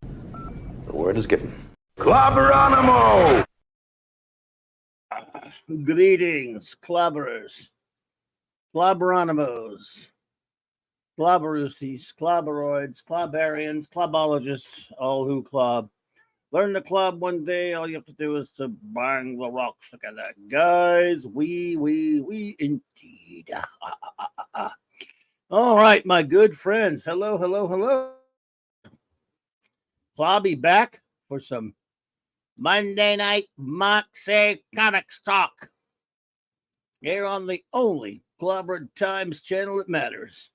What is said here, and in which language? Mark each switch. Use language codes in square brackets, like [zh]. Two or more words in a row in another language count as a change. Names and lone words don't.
[en] The word is given. Clobberonimo! Greetings, clobberers, clobberonimos, clobberoosties, clobberoids, clobberians, clobologists, all who clob. Learn to clob one day. All you have to do is to bang the rocks together. Guys, we indeed. All right, my good friends. Hello, hello, hello. Clobby back for some Monday night Moxie Comics Talk here on the only Clobberin Times channel that matters.